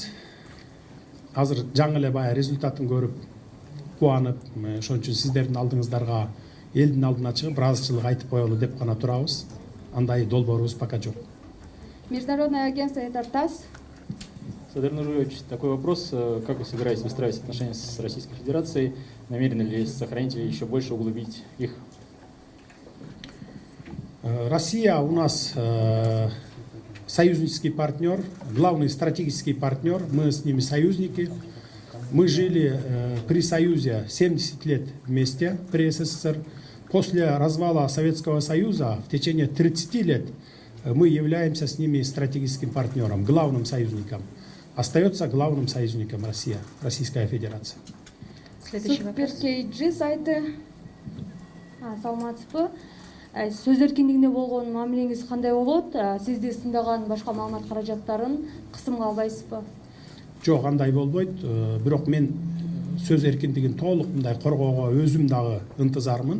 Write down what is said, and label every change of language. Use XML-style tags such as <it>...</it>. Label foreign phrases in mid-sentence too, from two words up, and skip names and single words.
<ky>Азыр жаңы эле баягы результатын көрүп кубанып, ошон үчүн сиздердин алдыңыздарга элдин алдына чыгып ыраазычылык айтып коелу деп гана турабыз. Андай долбоорубуз пока жок.</ky> <ru>Международное агентство «Тартас». Садыр Нургоевич, такой вопрос. Как вы собираетесь выстраивать отношения с Российской Федерацией? Намерены ли сохранить или еще больше углубить их? Россия у нас союзнический партнер, главный стратегический партнер. Мы с ними союзники. Мы жили при Союзе 70 лет вместе, при СССР. После развала Советского Союза в течение 30 лет мы являемся с ними стратегическим партнером, главным союзником. Остается главным союзником Россия, Российская Федерация. Следующий вопрос.</ru> <ky>Супер KG сайты. Саламатсызбы. Сөз эркиндигине болгон мамилеңиз кандай болот? Сизди сындаган башка маалымат каражаттарын кысымга албайсызбы? Жок, андай болбойт. Бирок мен сөз эркиндигин толук мындай коргоого өзүм дагы ынтызармын.</ky>